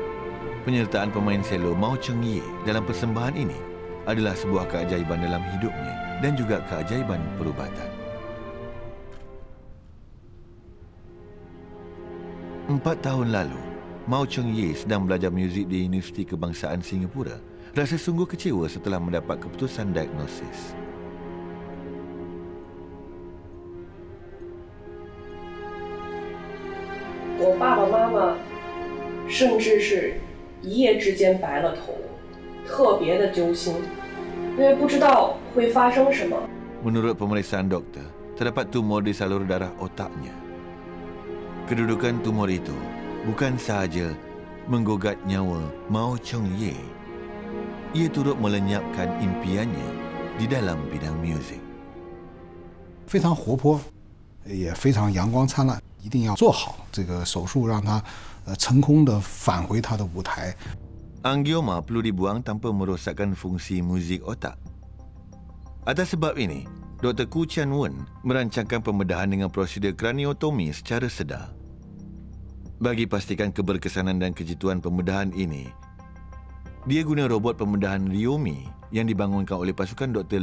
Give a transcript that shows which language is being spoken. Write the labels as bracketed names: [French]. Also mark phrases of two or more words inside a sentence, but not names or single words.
[Malay] Penyertaan pemain selo Mao Cheng-ye dalam persembahan ini adalah sebuah keajaiban dalam hidupnya dan juga keajaiban perubatan. 4 tahun lalu, Mao Cheng-ye sedang belajar muzik di Universiti Kebangsaan Singapura. Rasa sungguh kecewa setelah mendapat keputusan diagnosis. [Chinese] 我爸爸妈妈甚至是一夜之间白了头，特别的揪心，因为不知道会发生什么。 [Malay] Menurut pemeriksaan doktor, terdapat tumor di salur darah otaknya. Kedudukan tumor itu bukan sahaja menggugat nyawa Mao Cheng-ye, ia turut melenyapkan impiannya di dalam bidang muzik. [Chinese] 非常活泼，也非常阳光灿烂。一定要做好这个手术，让他成功的返回他的舞台。 [Malay] Angioma perlu dibuang tanpa merosakkan fungsi muzik otak. Atas sebab ini, Dr. Ku Chan-wen merancangkan pembedahan dengan prosedur kraniotomi secara sedar. Bagi pastikan keberkesanan dan kejituan pembedahan ini, dia guna robot pembedahan Ryomi yang dibangunkan oleh pasukan Dr.